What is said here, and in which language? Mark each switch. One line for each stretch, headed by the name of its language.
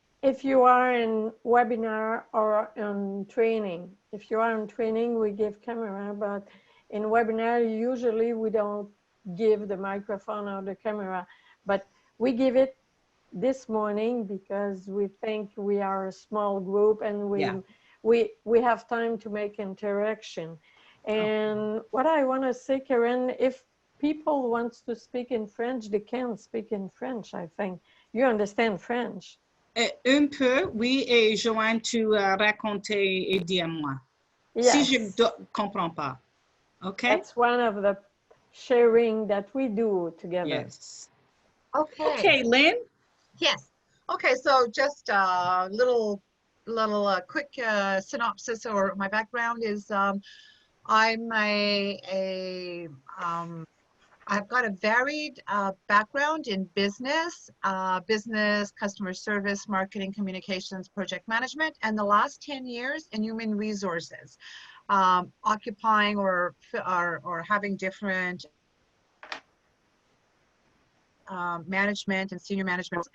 English: If you are in webinar or in training, if you are in training, we give camera, but in webinar, usually we don't give the microphone or the camera, but we give it this morning because we think we are a small group and we have time to make interaction. And what I want to say, Karen, if people want to speak in French, they can speak in French, I think. You understand French?
French: Un peu, oui, et Joanne, tu racontais et dis à moi.
English: Yes.
French: Si je ne comprends pas.
English: Okay? That's one of the sharing that we do together. Yes. Okay. Okay, Lynn? Yes. Okay, so just a little quick synopsis, or my background is I've got a varied background in business, customer service, marketing, communications, project management, and the last 10 years in human resources, occupying or having different management and senior management.